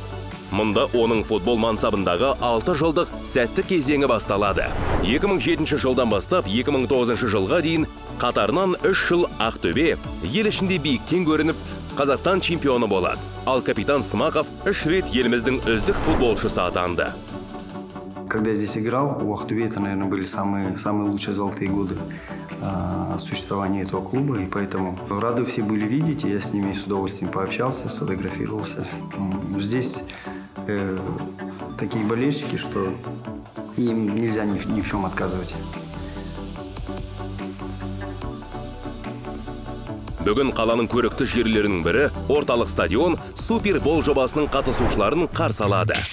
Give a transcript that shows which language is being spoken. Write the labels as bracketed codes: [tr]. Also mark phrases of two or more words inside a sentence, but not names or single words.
[kk] Мұнда оның футбол мансабындағы 6 жылдық сәтті кезеңі басталады. 2007 жылдан бастап 2009 жылға дейін қатарынан 3 жыл Ақтөбе ел ішінде биіктен көрініп Қазақстан чемпионы болады. Ал капитан Смақов 3 рет еліміздің үздік футболшысы атанды. [ru] Когда я здесь играл, у Ақтөбе это, наверное, были самые лучшие золотые годы существования этого клуба, и поэтому рады все были видеть, и я с ними с удовольствием пообщался, сфотографировался. Здесь такие болельщики, что им нельзя ни в чем отказывать. [kk] Бүгін қаланың көрікті жерлерінің бірі орталық стадион Супербол жобасының қатысушыларын қарсы алады.